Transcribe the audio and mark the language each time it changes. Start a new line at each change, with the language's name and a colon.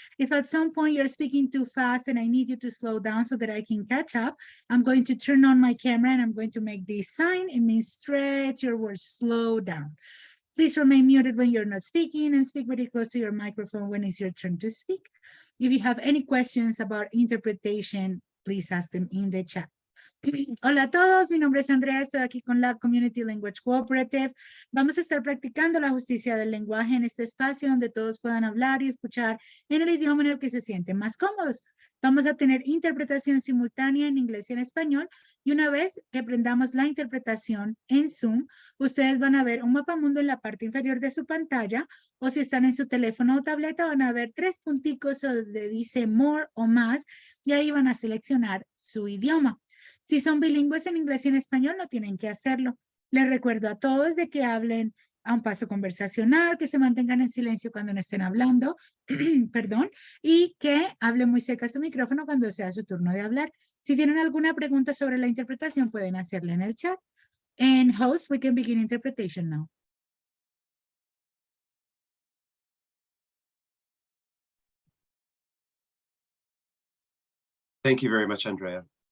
English: If at some point you're speaking too fast and I need you to slow down so that I can catch up, I'm going to turn on my camera and I'm going to make this sign. It means stretch your words, slow down. Please remain muted when you're not speaking and speak very close to your microphone when it's your turn to speak. If you have any questions about interpretation, please ask them in the chat.
Spanish: Hola a todos, mi nombre es Andrea, estoy aquí con la Community Language Cooperative. Vamos a estar practicando la justicia del lenguaje en este espacio donde todos puedan hablar y escuchar en el idioma en el que se sienten más cómodos. Vamos a tener interpretación simultánea en inglés y en español, y una vez que aprendamos la interpretación en Zoom, ustedes van a ver un mapamundo en la parte inferior de su pantalla, o si están en su teléfono o tableta van a ver 3 punticos donde dice more o más, y ahí van a seleccionar su idioma. Si son bilingües en inglés y en español, no tienen que hacerlo. Les recuerdo a todos de que hablen a un paso conversacional, que se mantengan en silencio cuando no estén hablando, perdón, y que hablen muy cerca a su micrófono cuando sea su turno de hablar. Si tienen alguna pregunta sobre la interpretación, pueden hacerla en el chat.
English: And host, we can begin interpretation now. Thank you very much, Andrea.